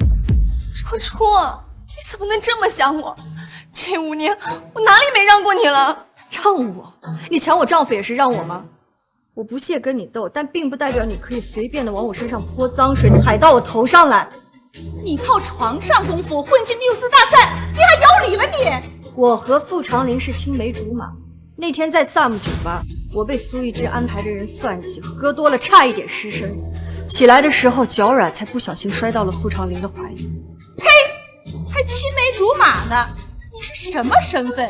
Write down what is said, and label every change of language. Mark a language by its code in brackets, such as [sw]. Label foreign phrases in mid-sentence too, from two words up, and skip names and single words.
[zh] 若初，你怎麼能這麼想我？這5年我哪裡沒讓過你了？讓我？你搶我丈夫也是讓我嗎？我不屑跟你鬥，但並不代表你可以隨便的往我身上潑髒水，踩到我頭上來。你靠床上功夫混進繆斯大賽，你還有理了你？我和傅長林是青梅竹馬，那天在 Sam 酒吧，我被蘇一之安排的人算計，喝多了差一點失身，起來的時候腳軟，才不小心摔到了傅長林的懷裡。呸！還青梅竹馬呢？你是什麼身份？